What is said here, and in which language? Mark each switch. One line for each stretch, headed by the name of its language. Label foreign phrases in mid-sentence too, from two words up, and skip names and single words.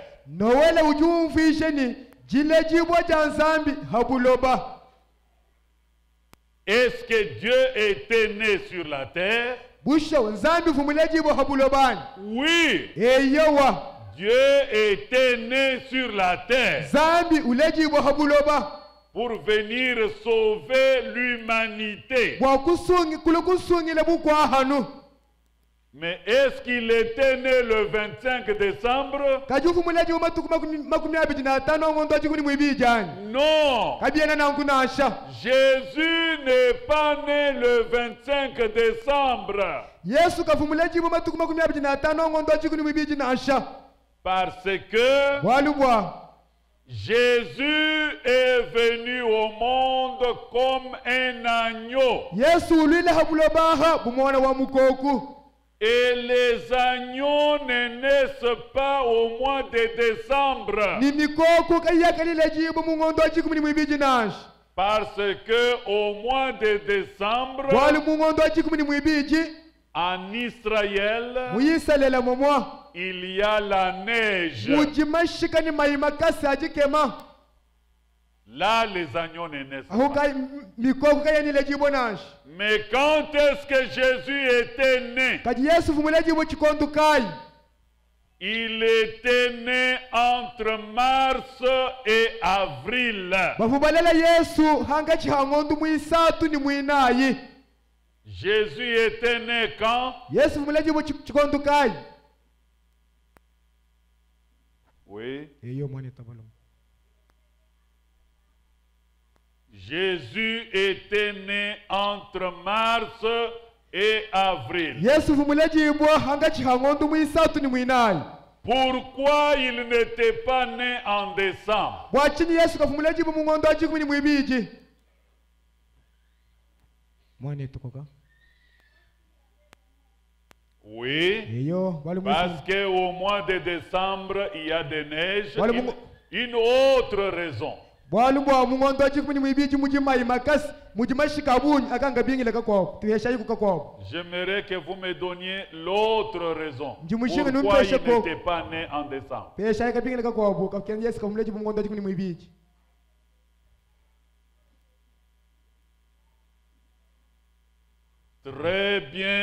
Chokwe: Noela ujumvishe ni jile jibwa cha nzambi habuloba.
French: Est-ce que Dieu était né sur la terre?
Chokwe: Busho nzambi vumule jibwa habulobani.
French: Oui,
Chokwe: Eyowa
French: Dieu était né sur la terre
Chokwe: zambi ule jibwa habuloba.
French: pour venir sauver l'humanité.
Chokwe: Bwakusungi kulukusungile bukwa hanu.
French: Mais est-ce qu'il était né le 25 décembre?
Chokwe: Kajufu mule jibwa matuku 25 ngondo ajikuni mwibijani.
French: Non.
Chokwe: Kabiena nangu na nsha.
French: Jésus n'est pas né le 25 décembre.
Chokwe: Yesu kavumule jibwa matuku 25 ngondo ajikuni mwibiji na nsha.
French: Parce que
Chokwe: Walubwa
French: Jésus est venu au monde comme un agneau.
Chokwe: Yesu ulile habulobaha bumwana wa mukoku.
French: Et les agneaux ne naissent pas au mois de décembre.
Chokwe: Ni mikoku kayakalile jibwa mungondo ajikumi ni mwibiji na nsha.
French: Parce que au mois de décembre,
Chokwe: Wali mungondo ajikumi ni mwibiji
French: en Israël,
Chokwe: muyisalela momwa
French: il y a la neige.
Chokwe: mujimashika ni mayimakasi ajikema.
French: Là, les agneaux ne naissent
Chokwe: Aho
French: pas.
Chokwe: mikoku kayanile jibwa na nsha.
French: Mais quand est-ce que Jésus était né?
Chokwe: Kaji Yesu vumule jibwa chikondukai.
French: Il était né entre mars et avril.
Chokwe: Bavubalela Yesu hanga chihangondu mwisatu ni mwinayi.
French: Jésus était né quand?
Chokwe: Yesu vumule jibwa chikondukai.
French: Oui.
Chokwe: Eyo mwane tabalo.
French: Jésus était né entre mars et avril.
Chokwe: Yesu vumule jibwa hanga chihangondu mwisatu ni mwinayi.
French: Pourquoi il n'était pas né en décembre?
Chokwe: Bwachini Yesu kavumule jibwa mungondo ajikumi ni mwibiji. Mwane tukoka.
French: Oui,
Chokwe: Eyo bali
French: parce qu'au mois de décembre, il y a des neiges. Voilà, Une autre raison.
Chokwe: bwalu bwa mungondo ajikumi ni mwibiji mujimayi makasi mujimashika bunyi akanga bingile kakwabo tuhesha yiku kakwabo.
French: J'aimerais que vous me donniez l'autre raison.
Chokwe: Ndimushike
French: Pourquoi il
Chokwe: numpeshe ko
French: n'était pas né en décembre?
Chokwe: pesha yika bingile kakwabo kakenda Yesu kavumule jibwa mungondo ajikumi ni mwibiji.
French: Très bien,